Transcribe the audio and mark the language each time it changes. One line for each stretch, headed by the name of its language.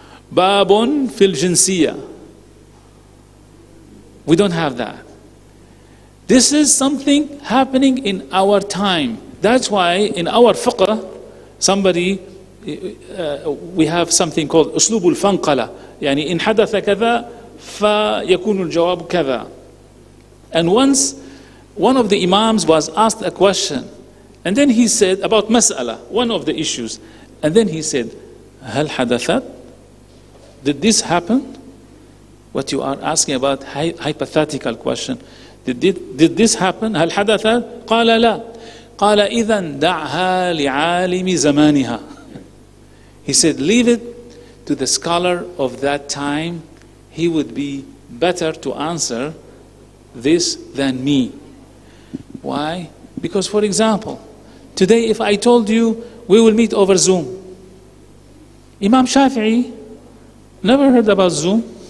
Arabic: Babun fil jinsiyya.
English: We don't have that. This is something happening in our time. That's why in our fiqh, we have something called
Arabic: أسلوب الفنقلة. يعني إن حدث كذا فيكون الجواب كذا.
English: And once one of the Imams was asked a question, and then he said about mas'ala, one of the issues, and then he said,
Arabic: هل حدثت?
English: Did this happen? What you are asking about, hypothetical question. Did this happen?
Arabic: هل حدثت? قال لا. قال إذن دعها لعالم زمانها.
English: He said, leave it to the scholar of that time. He would be better to answer this than me. Why? Because, for example, today if I told you we will meet over Zoom, Imam Shafi'i never heard about Zoom.